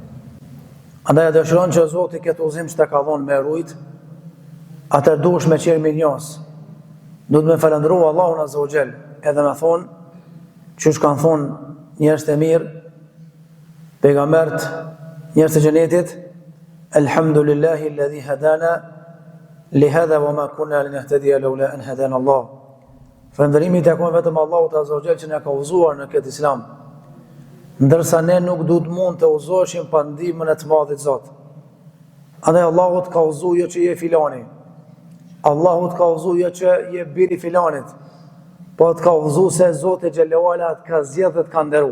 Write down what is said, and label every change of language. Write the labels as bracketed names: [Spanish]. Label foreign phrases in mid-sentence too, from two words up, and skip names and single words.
[Albanian] Andaj dëshiron që Zoti këtë udhëzim që ta ka dhënë me rujt, atë duhesh me qenë mirënjohës. Duhet me falendruar Allahun [Arabic] عز وجل, [Albanian] edhe me thonë, çush kanë thonë njerëz të mirë, pejgamberët, njerëz të xhenetit, [Arabic] الحمد لله الذي هدانا لهذا وما كنا لنهتدي لولا أن هدانا الله. [Albanian] Falënderimi i takon vetëm Allahut [Arabic] عز وجل [Albanian] që na ka udhëzuar në këtë Islam, ndërsa ne nuk duhet mund të udhëzoheshim pa ndihmën e të Madhit Zot. Andaj Allahu të ka udhëzuar jo që je filani, Allahu të ka udhëzuar jo që je biri filanit, po të ka udhëzuar se Zoti [Arabic] جل وعلا [Albanian] të ka zgjedhur dhe të ka nderuar.